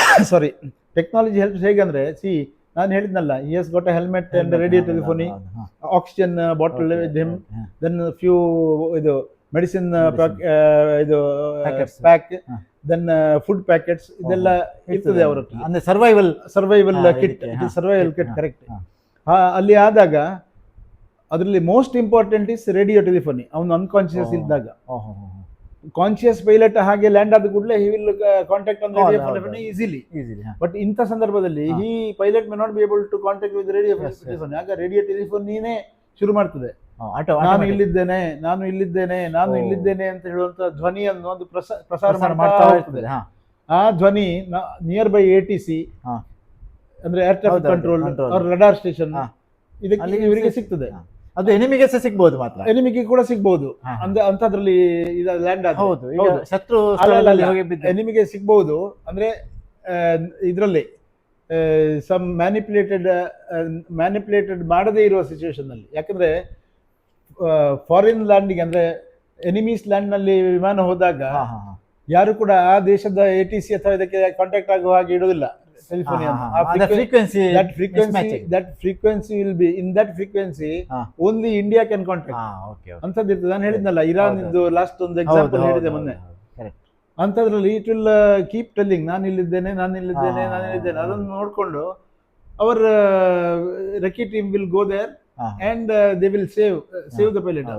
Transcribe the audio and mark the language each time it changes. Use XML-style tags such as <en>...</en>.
<en>Sorry, technology helps</en> <kn>hegandre,</kn> <en>see</en> <kn>ನಾನು ಹೇಳಿದ್ನಲ್ಲ,</kn> <en>he has got a helmet and radio telephony, oxygen bottle with him, then a few</en> <kn>ಇದು medicine ಇದು pack,</kn> <en>then food packets,</en> <kn>ಇದೆಲ್ಲ ಇರ್ತದೆ ಅವರ ಹತ್ರ. ಅಂದ್ರೆ survival</kn> <en>Kit, survival kit correct.</en> <kn>ಅಲ್ಲಿ ಆದಾಗ ಅದರಲ್ಲಿ</kn> <en>Most important is radio telephony.</en> <kn>ಅವನು ಅನ್ಕಾನ್ಶಿಯಸ್ ಇದ್ದಾಗ, ಕಾನ್ಶಿಯಸ್ ಪೈಲಟ್ ಹಾಗೆ ಲ್ಯಾಂಡ್ ಆದ ಕೂಡಲೇ</kn> <en>He will contact on radio telephony easily. But</en> <kn>ಇಂಥ ಸಂದರ್ಭದಲ್ಲಿ ಈ pilot</kn> <en>May not be able to contact with radio telephony.</en> <kn>ಆಗ ರೇಡಿಯೋ ಟೆಲಿಫೋನಿನೇ ಶುರು ಮಾಡ್ತದೆ, ನಾನು ಇಲ್ಲಿದ್ದೇನೆ, ನಾನು ಇಲ್ಲಿದ್ದೇನೆ, ನಾನು ಇಲ್ಲಿದ್ದೇನೆ ಅಂತ ಹೇಳುವಂತ ಧ್ವನಿಯನ್ನು ಒಂದು ಪ್ರಸಾರ ಮಾಡ್ತಾ ಹೋಗ್ತದೆ. ಆ ಧ್ವನಿ ನಿಯರ್ ಬೈ ATC ಅಂದ್ರೆ ಏರ್ ಟ್ರಾಫಿಕ್ ಕಂಟ್ರೋಲ್ ಅವ್ರ ರಡಾರ್ ಸ್ಟೇಷನ್ ಇದಕ್ಕೆ ಇವರಿಗೆ ಸಿಗ್ತದೆ. ಅದು ಎನಿಮಿಗೆ ಸಿಗ್ಬಹುದು, ಮಾತ್ರ ಎನಿಮಿಗೆ ಕೂಡ ಸಿಗ್ಬಹುದು. ಅಂದ್ರೆ ಅಂತದ್ರಲ್ಲಿ ಲ್ಯಾಂಡ್ ಶತ್ರು ಎನಿಮಿಗೆ ಸಿಗ್ಬಹುದು. ಅಂದ್ರೆ ಇದರಲ್ಲಿ ಸಮ್ ಮ್ಯಾನಿಪುಲೇಟೆಡ್ ಮಾಡದೇ ಇರುವ ಸಿಚುವೇಶನ್ ನಲ್ಲಿ. ಯಾಕಂದ್ರೆ ಫಾರಿನ್ ಲ್ಯಾಂಡಿಗೆ ಅಂದ್ರೆ ಎನಿಮೀಸ್ ಲ್ಯಾಂಡ್ ನಲ್ಲಿ ವಿಮಾನ ಹೋದಾಗ ಹಾ ಹಾ ಹಾ ಯಾರು ಕೂಡ ಆ ದೇಶದ ATC ಅಥವಾ ಇದಕ್ಕೆ ಕಾಂಟ್ಯಾಕ್ಟ್ ಆಗುವ ಹಾಗೆ ಇಡುವುದಿಲ್ಲ telephone.</kn> <en>Frequency that frequency will be in that frequency ಹಾ. only India can contact okay</en> <kn>ಅಂತದ್ದು ಇರ್ತದೆ. ನಾನು ಹೇಳಿದ್ನಲ್ಲ ಇರಾನ್ ಇದ್ದು ಲಾಸ್ಟ್ ಒಂದು ಎಕ್ಸಾಂಪಲ್ ಹೇಳಿದೆ ಮೊನ್ನೆ.</kn> <en>Correct.</en> <kn>ಅಂಥದ್ರಲ್ಲಿ</kn> <en>it will keep telling</en> <kn>ನಾನು ಇಲ್ಲಿದ್ದೇನೆ ಅದನ್ನು ನೋಡಿಕೊಂಡು</kn> <en>Our recce team will go there and they will save the pilot.</en>